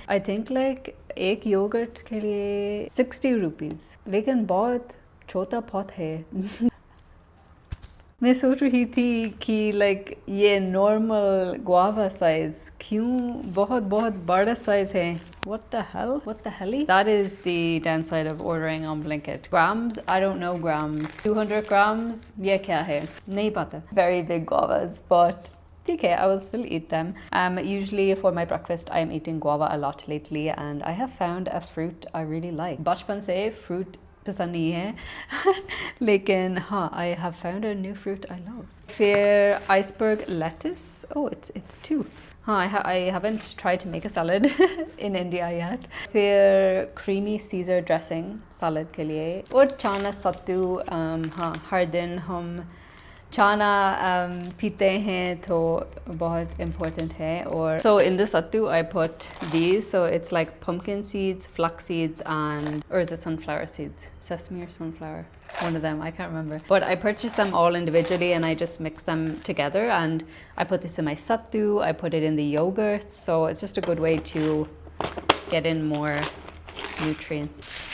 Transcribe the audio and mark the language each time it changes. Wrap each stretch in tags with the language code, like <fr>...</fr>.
<en>I think like</en> <hi>एक yogurt के लिए 60 रुपीज़, लेकिन बहुत छोटा पॉट है। मैं सोच रही थी कि लाइक ये नॉर्मल गुआवा साइज क्यों बहुत बड़ा साइज है।</hi> <en>What the hell? That is the downside of ordering on Blinkit. Grams? I don't know grams. 200 grams?</en> <hi>ये क्या है? नहीं पता.</hi> <en>Very big guavas, but okay, I will still eat them. Usually for my breakfast, I'm eating guava a lot lately, and I have found a fruit I really like.</en> <hi>बचपन से</hi> <en>fruit</en> <hi>पसंद नहीं है, लेकिन हाँ</hi> <en>I have found a new fruit I love.</en> <hi>फिर</hi> <en>iceberg lettuce. Oh, it's 2. I haven't tried to make a salad in India yet.</en> <hi>फिर</hi> <en>creamy Caesar dressing salad</en> <hi>के लिए, और</hi> <en>chana sattu.</en> <hi>हर दिन हम chana पीते हैं, तो बहुत</hi> <en>important</en> <hi>है। और</hi> <en>so in the sattu I put these, so it's like pumpkin seeds, flax seeds, and or is it sunflower seeds? Sesame or sunflower? One of them, I can't remember. But I purchased them all individually and I just mix them together, and I put this in my sattu, I put it in the yogurt, so it's just a good way to get in more nutrients.</en>